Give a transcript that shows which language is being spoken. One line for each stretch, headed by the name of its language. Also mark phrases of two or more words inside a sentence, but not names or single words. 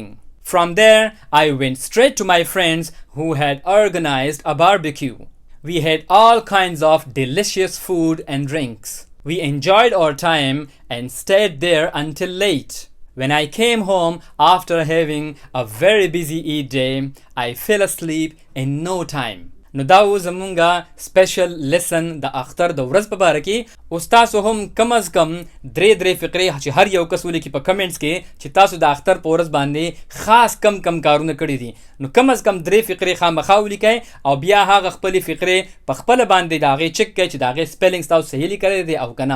English: From there, I went straight to my friends who had organized a barbecue. We had all kinds of delicious food and drinks. We enjoyed our time and stayed there until late. When I came home after having a very busy Eid day, I fell asleep in no time.
Pashto: نو دا و زمونږه
English: special lesson
Pashto: د اختر د ورځ په باره کې. اوس تاسو هم کم از کم 3 فقرې چې هر یو کس ولیکي په کمنټس کې چې تاسو د اختر په ورځ باندې خاص کم کارونه کړي دي، نو کم از کم 3 فقرې خامخا ولیکئ او بیا هغه خپلې فقرې په خپله باندې د هغې چک کړئ چې د هغې سپیلنګس تاسو صحیح لیکلی دی او که نه.